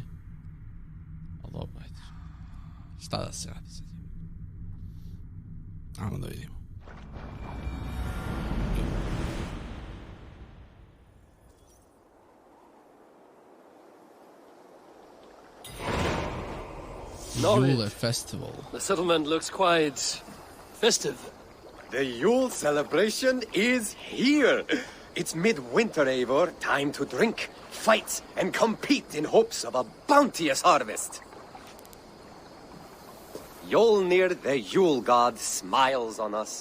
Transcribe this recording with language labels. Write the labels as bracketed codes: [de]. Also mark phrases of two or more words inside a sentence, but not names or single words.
[sr] Ali dobro, ajde. Šta da se radi sad? Ajmo da vidimo. [en] Yule Festival. The settlement looks quite festive. The Yule celebration is here. It's midwinter, Eivor. Time to drink, fight, and compete in hopes of a bounteous harvest. Yolnir, the Yule god, smiles on us.